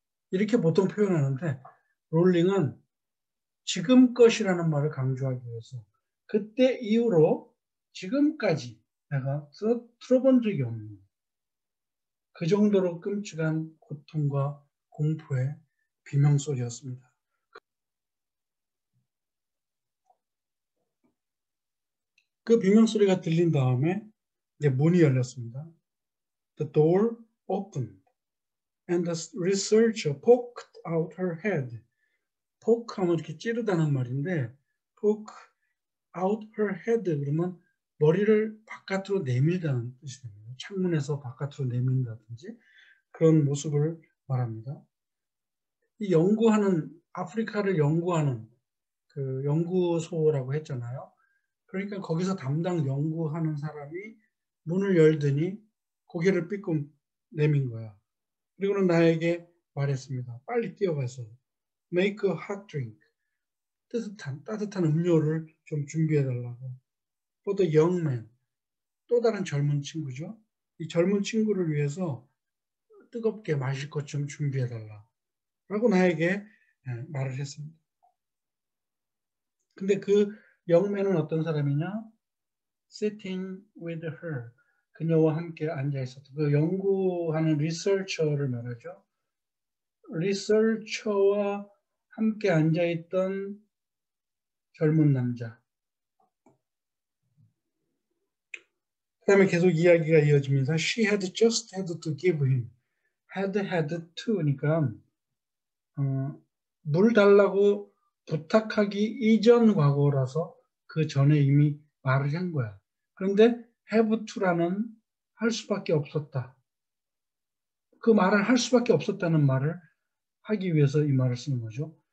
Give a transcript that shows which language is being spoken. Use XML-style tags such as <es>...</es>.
<ko>이렇게 보통 표현하는데 롤링은 지금 것이라는 말을 강조하기 위해서 그때 이후로 지금까지 내가 들어본 적이 없는 그 정도로 끔찍한 고통과 공포의 비명소리였습니다. 그 비명소리가 들린 다음에 이제 문이 열렸습니다.</ko> <en>The door opened and the researcher poked out her head.</en> <ko>poke 하면 이렇게 찌르다는 말인데</ko> <en>poke out her head</en> <ko>그러면 머리를 바깥으로 내밀다는 뜻이 됩니다. 창문에서 바깥으로 내민다든지 그런 모습을 말합니다. 이 아프리카를 연구하는 그 연구소라고 했잖아요. 그러니까 거기서 담당 연구하는 사람이 문을 열더니 고개를 삐끔 내민 거야. 그리고는 나에게 말했습니다. 빨리 뛰어가서</ko> <en>make a hot drink.</en> <ko>따뜻한 음료를 좀 준비해달라고.</ko> <en>For the young man.</en> <ko>또 다른 젊은 친구죠. 이 젊은 친구를 위해서 뜨겁게 마실 것 좀 준비해달라. 라고 나에게 말을 했습니다. 근데 그 영맨은 어떤 사람이냐?</ko> <en>Sitting with her.</en> <ko>그녀와 함께 앉아 있었다. 그 연구하는 리서처를 말하죠. 리서처와 함께 앉아 있던 젊은 남자. 그 다음에 계속 이야기가 이어지면서</ko> <en>She had just had to give him.</en> <ko>had to니까 물 달라고 부탁하기 이전 과거라서 그 전에 이미 말을 한 거야. 그런데 have to라는 할 수밖에 없었다. 그 말을 할 수밖에 없었다는 말을 하기 위해서 이 말을 쓰는 거죠.</ko>